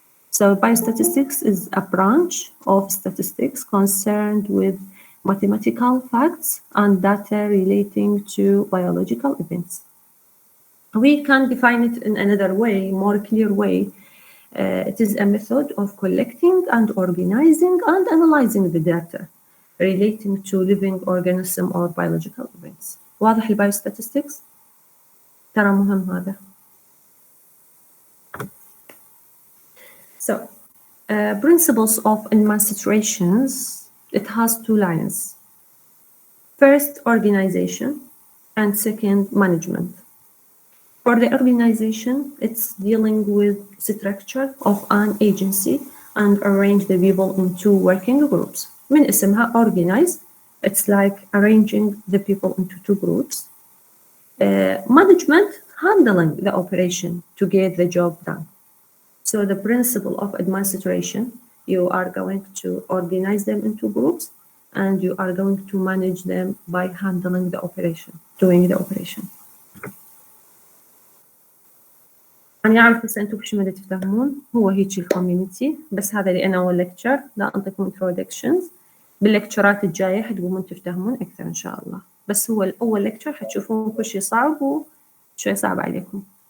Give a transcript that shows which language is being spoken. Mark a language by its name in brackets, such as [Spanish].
[English] So biostatistics is a branch of statistics concerned with mathematical facts and data relating to biological events. We can define it in another way, more clear way. It is a method of collecting and organizing and analyzing the data relating to living organism or biological events. [Arabic] واضح البايوستاتستكس؟ ترى مهم هذا. [English] So, principles of administrations, it has two lines. First, organization, and second, management. For the organization, it's dealing with structure of an agency and arrange the people into working groups. [Arabic] من اسمها [English] organize, it's like arranging the people into two groups. Management, handling the operation to get the job done. So the principle of administration, you are going to organize them into groups and you are going to manage them by handling the operation, doing the operation. [Arabic] أنا أعرف هسه أنتم بشو مدى تفهمون، هو هيك الكوميونيتي، بس هذا اللي أنا أول لكتشر، لا أنطيكم introductions. باللكتشرات الجاية حتقومون تفتهمون أكثر إن شاء الله، بس هو الأول لكتشر حتشوفون كل شيء صعب وشوي صعب عليكم.